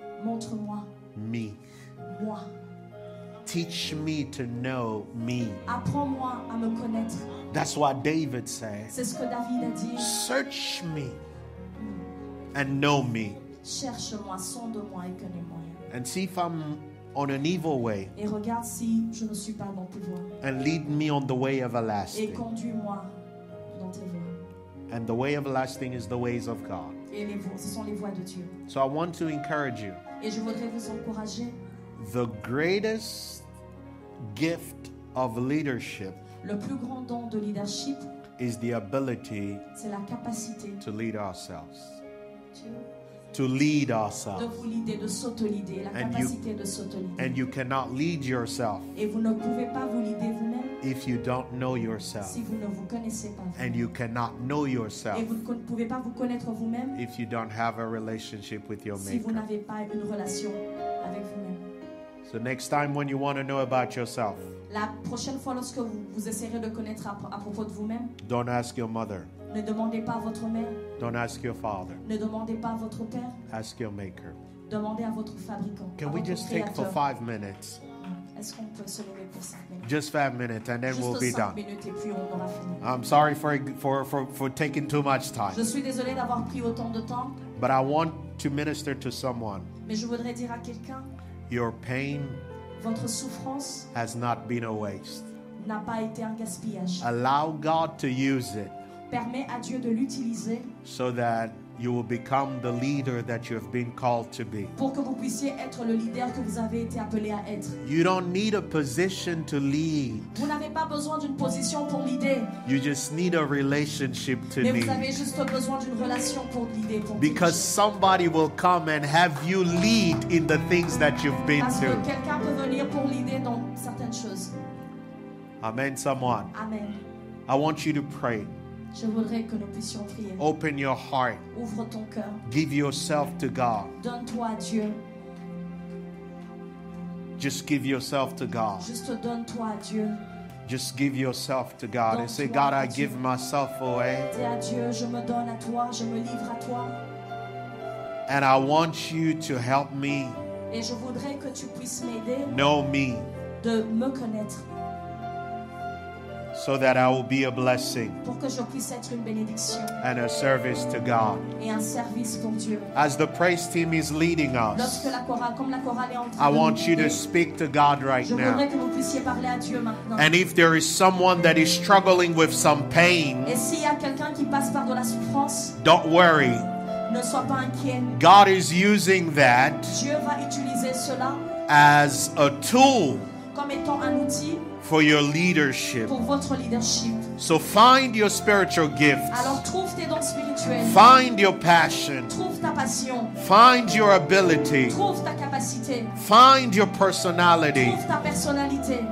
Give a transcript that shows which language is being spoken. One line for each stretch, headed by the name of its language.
French: montre-moi,
English: me.
French: moi.
English: Teach me to know me.
French: Apprends-moi à me connaître.
English: That's what David said.
French: C'est ce que David a dit.
English: Search me and know me.
French: Cherche-moi, sonde-moi et connais-moi.
English: And see if I'm on an evil way.
French: Et regarde si je ne suis pas dans tes voies.
English: And lead me on the way
French: Et
English: everlasting.
French: conduis-moi dans tes voies.
English: And the way everlasting is the ways of God.
French: Et ce sont les voies de Dieu.
English: So I want to encourage you.
French: Et je voudrais vous encourager.
English: The greatest gift of leadership
French: Le plus grand don de leadership,
English: is the ability
French: c'est la capacité
English: to lead ourselves.
French: Dieu,
English: To lead
French: de
English: ourselves.
French: vous leader, de s'auto-leader, la
English: And
French: capacité de s'auto-leader.
English: And you cannot lead yourself
French: Et vous ne pouvez pas vous leader vous-même
English: if you don't know yourself.
French: si vous ne vous connaissez pas
English: And
French: vous-même.
English: you cannot know
French: Et
English: yourself
French: vous ne pouvez pas vous connaître vous-même
English: if you don't have a relationship with your
French: si vous
English: maker.
French: n'avez pas une relation avec vous-même.
English: So next time when you want to know about yourself,
French: La prochaine fois, lorsque vous essaierez de connaître à propos de vous-même,
English: don't ask your mother.
French: ne demandez pas à votre mère,
English: Don't ask your father.
French: ne demandez pas à votre père,
English: Ask your maker.
French: demandez à votre fabricant, à
English: Can we
French: votre
English: just take for
French: créateur.
English: 5 minutes?
French: Est-ce qu'on peut se lever pour 5 minutes?
English: Just 5 minutes and then we'll
French: Juste
English: be
French: 5
English: done.
French: minutes et puis on aura fini.
English: I'm sorry for taking too much
French: Je
English: time,
French: suis désolée d'avoir pris autant de temps,
English: but I want to minister to someone.
French: mais je voudrais dire à quelqu'un,
English: Your pain
French: votre souffrance
English: has not been a waste.
French: n'a pas été un gaspillage.
English: Allow God to use it
French: Permets à Dieu de l'utiliser
English: so that you will become the leader that you have been called to be.
French: pour que vous puissiez être le leader que vous avez été appelé à être.
English: You don't need a position to lead.
French: Vous n'avez pas besoin d'une position pour leader,
English: You just need a relationship to
French: mais vous avez
English: lead.
French: juste besoin d'une relation pour leader. Pour
English: Because
French: diriger.
English: somebody will come and have you lead in the things that you've been
French: Parce que
English: through.
French: quelqu'un peut venir pour leader dans certaines choses.
English: Amen, someone.
French: Amen.
English: I want you to pray.
French: Je voudrais que nous puissions prier.
English: Open your heart.
French: Ouvre ton cœur.
English: Give yourself to God.
French: Donne-toi à Dieu.
English: Just give yourself to God.
French: Juste donne-toi à Dieu.
English: Just give yourself to God and say, God, I give myself away.
French: Dis à Dieu, je me donne à toi, je me livre à toi.
English: And I want you to help me
French: Et je voudrais que tu puisses m'aider
English: know me
French: de me connaître
English: so that I will be a blessing
French: pour que je puisse être une bénédiction
English: and a service to God.
French: et un service pour Dieu.
English: As the praise team is leading
French: Lorsque
English: us,
French: la chorale, comme la chorale est en
English: I
French: train de
English: want
French: nous
English: you to
French: guider,
English: speak to God right
French: je voudrais
English: now.
French: que vous puissiez parler à Dieu maintenant.
English: And if there is someone that is struggling with some pain,
French: Et s'il y a quelqu'un qui passe par de la souffrance,
English: don't worry.
French: ne sois pas inquiet.
English: God is using that
French: Dieu va utiliser cela
English: as a tool
French: comme étant un outil
English: for your leadership.
French: pour votre leadership.
English: So find your spiritual gifts.
French: Alors trouve tes dons spirituels,
English: Find your passion.
French: trouve ta passion,
English: Find your ability.
French: trouve ta capacité,
English: Find your personality.
French: trouve ta personnalité